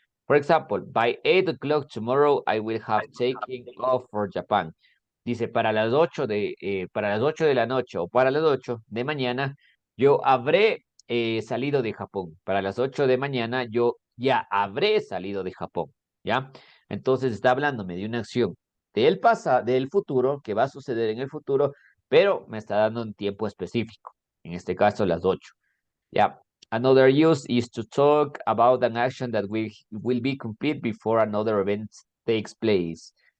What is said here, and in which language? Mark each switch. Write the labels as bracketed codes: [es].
[en] For example, by 8 o'clock tomorrow, I will have taken off for Japan. [es] Dice, para las 8 de la noche o para las 8 de mañana, yo habré salido de Japón. Para las 8 de mañana, yo ya habré salido de Japón. ¿Ya? Entonces está hablándome de una acción del futuro, que va a suceder en el futuro, pero me está dando un tiempo específico. En este caso, las 8. ¿Ya? [en] Another use is to talk about an action that will be complete before another event takes place.